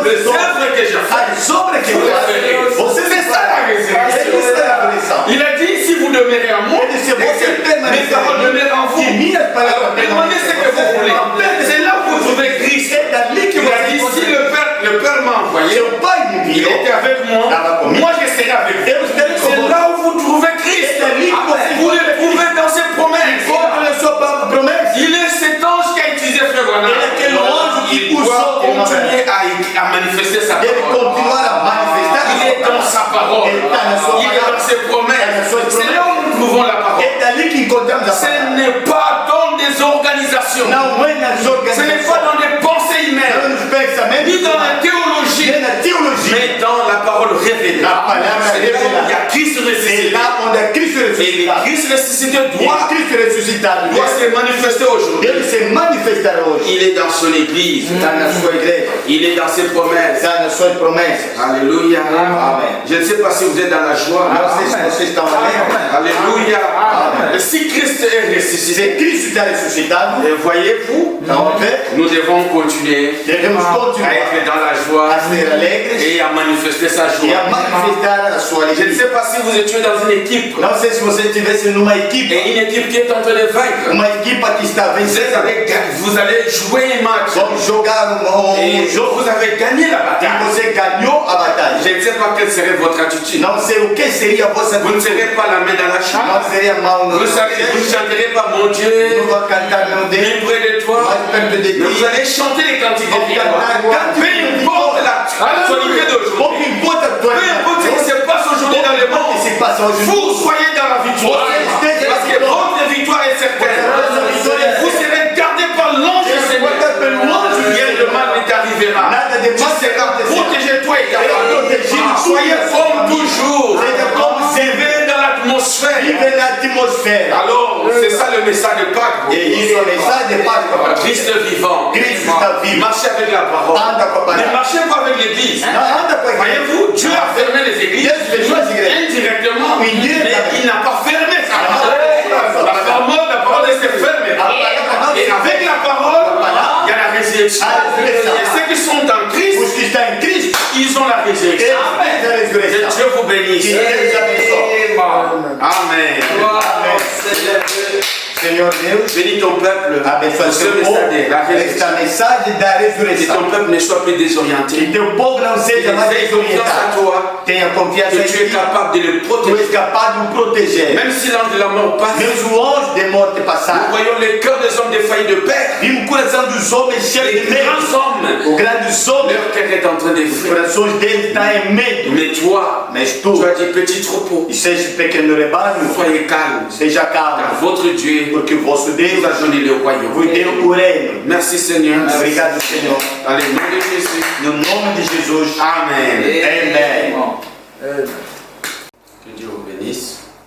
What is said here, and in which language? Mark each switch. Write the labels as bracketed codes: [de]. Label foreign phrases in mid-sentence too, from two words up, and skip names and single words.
[fr] Les œuvres que je fais. [pt] As obras que você [fr] C'est ça la résurrection. [pt] ressurreição. [fr] Il a dit si vous demeurez en moi, [pt] Ele disse, você [fr] mes [pt] permanecer [fr] paroles demeurent en vous. [pt] que minhas palavras [fr] Demandez ce que vous voulez. C'est là où vous trouvez Christ. [pt] É dali que [fr] Il a dit si le Père m'a envoyé, [pt] Seu pai me [fr] il [pt] enviou. [fr] était avec moi, moi je serai avec vous. [pt] Eu estarei com [fr] C'est [pt] você. [fr] là où vous trouvez Christ. [pt] É dali que você [fr] Vous le trouvez dans ses promesses. [pt] encontra na sua promessa. [fr] Il est cet ange qui a utilisé Frère Branham. [pt] Ele é aquele anjo que [fr] Il doit [pt] usou o [fr] continuer à manifester sa [pt] Ele [fr] parole. [pt] continuar a manifestar. [fr] Il est dans sa parole. [pt] Ele está na sua [fr] Il est dans [pt] palavra. [fr] ses promesses. C'est là où nous trouvons la parole. [pt] É dali que encontramos a [fr] Ce [pt] palavra. [fr] n'est pas dans des organisations. [pt] Não é nas [fr] Ce n'est pas [pt] organizações. [fr] dans des pensées [pt] Não [fr] humaines. [pt] nos pensamentos. [fr] Ni dans la théologie. [pt] Nem na teologia. [fr] Mais dans la parole révélée. [pt] La palavra [fr] C'est là où il y a [pt] revelada. [fr] Christ [pt] É [fr] ressuscité. [pt] lá onde é Cristo [fr] Et le [pt] ressuscitado. [fr] Christ ressuscité [pt] E [fr] doit [pt] Cristo ressuscitado [fr] se manifester aujourd'hui. [pt] deve se manifestar hoje. [fr] Il est dans son église. [pt] Está na sua igreja. [fr] Il est dans ses promesses. [pt] Está nas suas promessas. [fr] Alléluia. [pt] Amen. [fr] Je ne sais pas si vous êtes dans la joie. [pt] Não sei se vocês estão alegres. [fr] Alléluia. [pt] Amen. [fr] Si Christ est ressuscité, [pt] Se Cristo está ressuscitado, [fr] et voyez-vous, [pt] estão a ver? [fr] nous devons continuer [pt] Devemos [fr] à [pt] continuar [fr] être dans la joie [pt] a ser alegres [fr] et à manifester sa [pt] e a [fr] joie. [pt] manifestar a sua [fr] Je ne [pt] alegria. [fr] sais pas si vous étiez dans une équipe [pt] Não sei se você estivesse numa equipe, [fr] et une équipe qui est en train de vaincre. [pt] uma equipe que está vencendo, [fr] Vous allez jouer un match [pt] vamos jogar [fr] et [pt] jogo [fr] vous avez gagné la [pt] e [fr] bataille. [pt] você ganhou a batalha. [fr] Je ne sais pas quelle serait votre attitude. [pt] Não sei o que seria a vossa [fr] Vous ne serez pas la main dans la [pt] não [fr] chambre. [pt] seria mal no [fr] Vous ne chanterez pas mon Dieu, [pt] não vai cantar meu Deus, [fr] bien près de toi. [pt] mais perto de [fr] Mais vous [pt] ti. [fr] allez chanter les cantiques de [pt] Vamos [fr] victoire. [pt] cantar [fr] Peu [pt] cantos [fr] importe l'actualité d'aujourd'hui. [pt] Pouco importa a tua [fr] Peu importe ce qui se passe aujourd'hui dans le [pt] o que [fr] monde. [pt] se passa hoje no [fr] Vous [pt] mundo. [fr] soyez dans la victoire. Parce que votre victoire est certaine. Vous serez gardé par l'ange du Seigneur. Rien de mal ne t'arrivera. [pt] Nada de [fr] Tu [pt] mal te [fr] seras [pt] acontecerá. [fr] protégé, toi et ta famille. Soyez comme toujours. Vivez dans l'atmosphère. [pt] Vive na atmosfera. [fr] Alors, c'est ça le message de Pâques. [pt] E isso é a mensagem de Páscoa para [fr] Christ [pt] você. [fr] vivant. [pt] Cristo está vivo. [fr] Marchez avec la parole. [pt] Anda com a [fr] Ne [pt] palavra. [fr] marchez pas avec l'église. [pt] Não anda com a igreja. [fr] Voyez-vous, Dieu a fermé les églises [pt] Dieu fechou as igrejas. [fr] indirectement, mais Indirectement. il n'a pas fermé ça. Ah. La parole est fermée. Et avec la parole, il y a la résurrection. Et ceux qui sont en Christ, [pt] Os que estão em Cristo, [fr] ils ont la résurrection. [pt] eles têm a [fr] Que [pt] ressurreição. [fr] Dieu vous bénisse. [pt] Que Deus abençoe. Amen. Senhor Deus, [fr] Bénis ton peuple. [pt] abençoe [fr] Ce [pt] seu povo. [fr] message de la résurrection. [pt] Esta mensagem da [fr] Que [pt] ressurreição. [fr] ton peuple ne soit plus [pt] Que [fr] désorienté. [pt] teu povo não seja mais [fr] Fais confiance à [pt] desorientado. [fr] toi. [pt] Tenha confiança [fr] Que [pt] em [fr] tu es [pt] ti. [fr] capable de le [pt] Tu és [fr] protéger. [pt] capaz de o proteger. [fr] Même si l'ange de la mort passe, [pt] Mesmo o anjo de morte [fr] nous [pt] passar. [fr] voyons les cœurs des hommes défaillis de peur. [pt] Vimos o coração dos homens cheios [fr] Les [pt] de medo. [fr] grands hommes, [pt] Os grandes homens, [fr] leur cœur est en train de [pt] os [fr] fuir. [pt] corações deles estão em medo. [fr] Mais toi, [pt] Mas [fr] tu [pt] tu, [fr] as dit petit troupeau, [pt] e seja pequeno rebanho, [fr] soyez calmes, [pt] seja [fr] car [pt] calmo, [fr] votre Dieu [pt] porque o vosso Deus [fr] vous a donné le [pt] vos [fr] royaume. [pt] deu o reino. [fr] Merci Seigneur. [pt] Obrigado, Senhor. [fr] Dans le nom de Jésus. [pt] No nome de Jesus. [fr] Amen. [pt] Amém. [fr] Que Dieu vous bénisse.